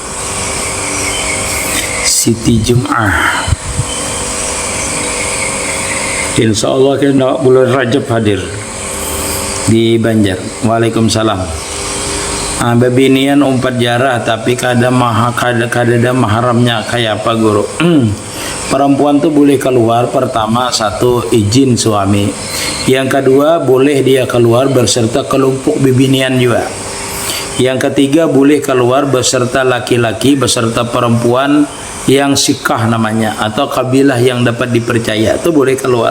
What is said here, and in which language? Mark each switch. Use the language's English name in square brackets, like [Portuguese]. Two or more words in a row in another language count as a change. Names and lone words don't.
[Indonesian] Siti Jum'ah. Insya Allah kena bulan Rajab hadir di Banjar. [Banjar] Waalaikumsalam. Babinian umpat jarah tapi kada maharamnya kayak apa guru? [Indonesian] Perempuan tuh boleh keluar, pertama satu izin suami, yang kedua boleh dia keluar beserta kelompok bibinian juga, yang ketiga boleh keluar beserta laki-laki beserta perempuan yang sikah namanya atau kabilah yang dapat dipercaya itu boleh keluar.